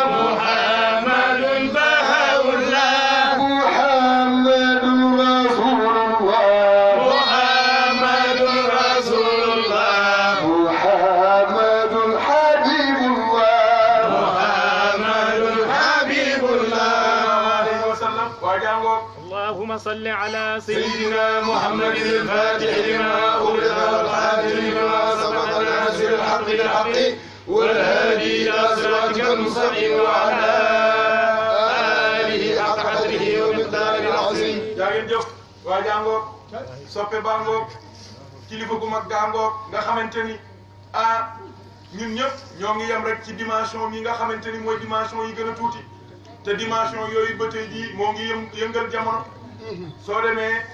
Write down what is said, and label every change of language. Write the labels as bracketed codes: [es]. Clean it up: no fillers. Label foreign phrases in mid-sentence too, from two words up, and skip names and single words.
[ar] محمدٌ بهاء الله. محمدٌ رسول الله. محمدٌ رسول الله. محمدٌ حبيب الله. محمدٌ حبيب الله. عليه وسلم [wo] waa jàngoo [ar] اللهم صل على سيدنا محمد الفاتح لما أغلق والخاتم لما سبق ناصر الحق بالحق والهادي إلى صراطك المستقيم وعلى آله حق قدره ومقداره العظيم. [wo] yaa ngeen jëf waa jàngoo soppe bàngoo kilifa gu mag gàngoo nga xamante ni ñun ñëpp ñoo ngi yem rek ci dimension yi nga xamante ni mooy dimension yi gën a tuuti te dimension yooyu ba tey jii moo ngi yëngal jamono soo demee